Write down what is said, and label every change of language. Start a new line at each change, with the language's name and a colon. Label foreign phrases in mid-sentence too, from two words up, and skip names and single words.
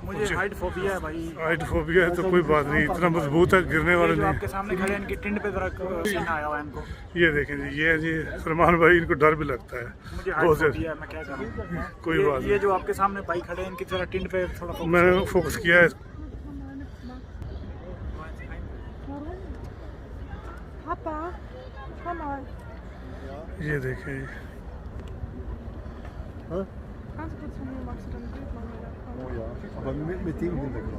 Hindi: मुझे
English: height phobia
Hindi: है भाई।
English: height phobia
Hindi: है तो कोई बात नहीं, इतना मजबूत है, गिरने वाले जो नहीं। आपके सामने खड़े हैं इनके टिंड पे जरा पसीना आया हुआ है इनको। ये देखें जी, ये है जी सलमान भाई, इनको डर भी लगता है मुझे बहुत हाइट ज्यादा। फोबिया है, मैं क्या करूं। कोई बात ये नहीं, जो आपके सामने भाई खड़े हैं इनकी जरा टिंड पे थोड़ा focus मैंने फोकस किया है।
German: Papa, schau mal.
Hindi: ये देखें जी,
German: Kannst du kurz von mir, magst du dein Bild machen? Oh ja, aber mit dem Hintergrund.